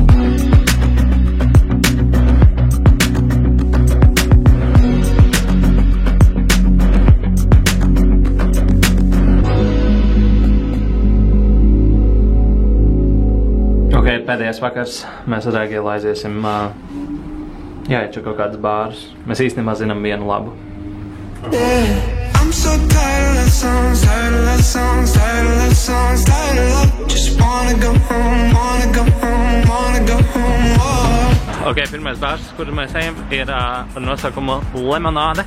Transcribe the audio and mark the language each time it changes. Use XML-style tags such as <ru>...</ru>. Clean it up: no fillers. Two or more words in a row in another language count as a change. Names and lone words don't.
<lv>Pēdējais vakars, mēs ar Egilu aiziesim jāieču kaut kādas bārus. Mēs īstenībā zinām vienu labu.</lv> <en>I'm I'm so tired of love songs, tired of love songs, tired of love songs, tired of love. Just wanna go home, wanna go home, wanna go home. Oh.</en> <lv>Ok, pirmais bārs, kur mēs ejam, ir ar nosaukumu lemonāde.</lv>